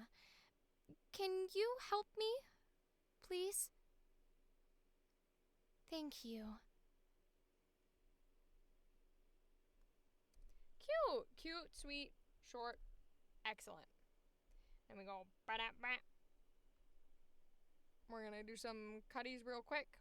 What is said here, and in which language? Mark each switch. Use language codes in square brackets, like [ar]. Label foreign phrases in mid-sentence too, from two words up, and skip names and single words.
[en] Can you help me, please? Thank you. Cute, sweet, short, excellent. And we go ba-da-ba. We're gonna do some cutties real quick.